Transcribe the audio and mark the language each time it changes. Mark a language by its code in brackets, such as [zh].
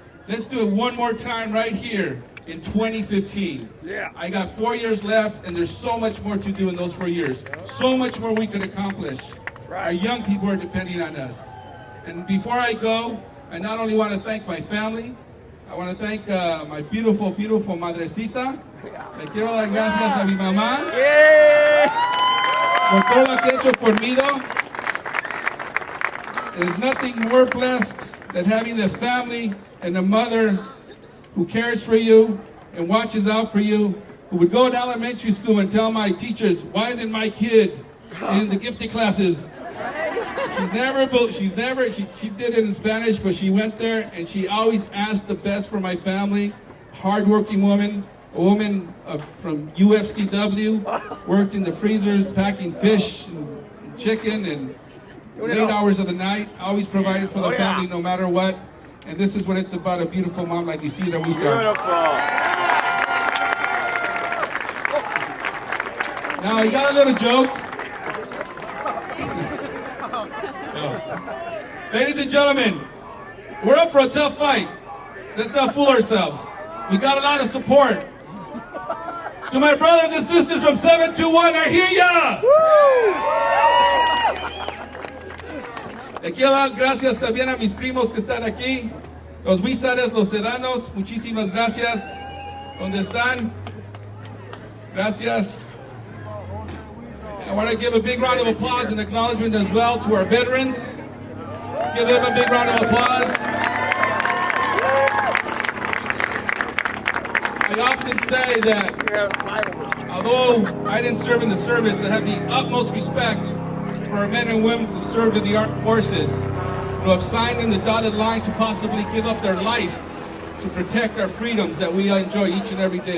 [en] Let's do it one more time right here in 2015. Yeah. I got 4 years left, and there's so much more to do in those 4 years. So much more we could accomplish. Right. Our young people are depending on us. And before I go, I not only want to thank my family, I want to thank my beautiful, beautiful madrecita. [es] Le quiero dar gracias a mi mamá por todo lo que ha hecho conmigo. [en] There's nothing more blessed than having a family and a mother who cares for you and watches out for you, who would go to elementary school and tell my teachers, why isn't my kid in the gifted classes? She did it in Spanish, but she went there and she always asked the best for my family. Hardworking woman, a woman from UFCW, worked in the freezers packing fish and chicken and late hours of the night, always provided for the family no matter what. And this is what it's about, a beautiful mom like you see that we saw. Beautiful. Now, I got a little joke. Ladies and gentlemen, we're up for a tough fight. Let's not fool ourselves. We got a lot of support. To my brothers and sisters from 721, I hear ya! [es] Le quiero dar gracias también a mis primos que están aquí, los Huizares, los Seranos, muchísimas gracias. ¿Dónde están? Gracias. [en] I want to give a big round of applause and acknowledgement as well to our veterans. Let's give them a big round of applause. I often say that although I didn't serve in the service, I have the utmost respect for our men and women who served in the armed forces, who have signed in the dotted line to possibly give up their life to protect our freedoms that we enjoy each and every day.